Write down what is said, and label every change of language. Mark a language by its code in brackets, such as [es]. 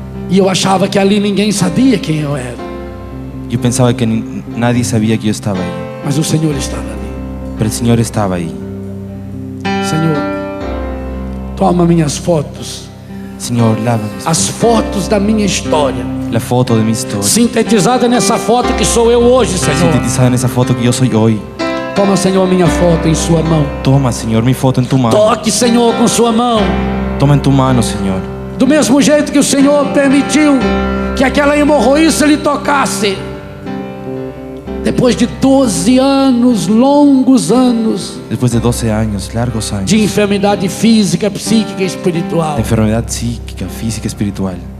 [pt] e eu achava que ali ninguém sabia quem eu era, [es] Yo pensaba que nadie sabía que yo estaba ahí, [pt] mas o Senhor estava ali. [es] pero el Señor estaba ahí. [pt] Senhor, toma minhas fotos, [es] Señor, lávame [pt] as fotos da minha história, [es] la foto de mi historia, [pt] sintetizada nessa foto que sou eu hoje, Senhor. [es] sintetizada en esa foto que yo soy hoy. [pt] Toma, Senhor, minha foto em sua mão. [es] Toma, Señor, mi foto en tu mano. [pt] Toque, Senhor, com sua mão. [es] Toma en tu mano, Señor. [pt] Do mesmo jeito que o Senhor permitiu que aquela hemorroíça lhe tocasse, depois de 12 anos, longos anos, [es] Después de 12 años, largos años, [pt] de enfermidade física, psíquica e espiritual. [es] de enfermedad psíquica, física, espiritual.